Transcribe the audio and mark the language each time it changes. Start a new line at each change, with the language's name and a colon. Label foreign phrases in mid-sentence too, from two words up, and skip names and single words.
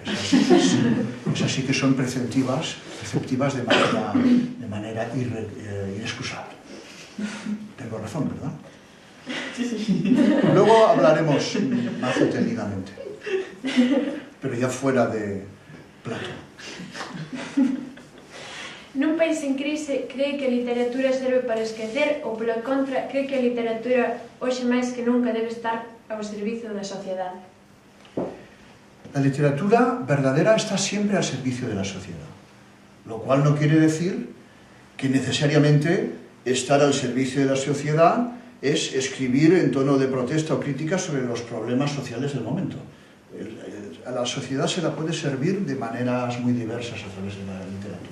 Spanish: Esas sí que son preceptivas de manera inexcusable. Tengo razón, ¿verdad? Sí. Luego hablaremos más detenidamente, pero ya fuera de plato.
Galician: Nun país en crise, cree que a literatura serve para esquecer ou, polo contra, cree que a literatura hoxe máis que nunca debe estar ao servicio da sociedade?
Spanish: La literatura verdadera está siempre al servicio de la sociedad, lo cual no quiere decir que necesariamente estar al servicio de la sociedad es escribir en tono de protesta o crítica sobre los problemas sociales del momento. A la sociedad se la puede servir de maneras muy diversas a través de la literatura.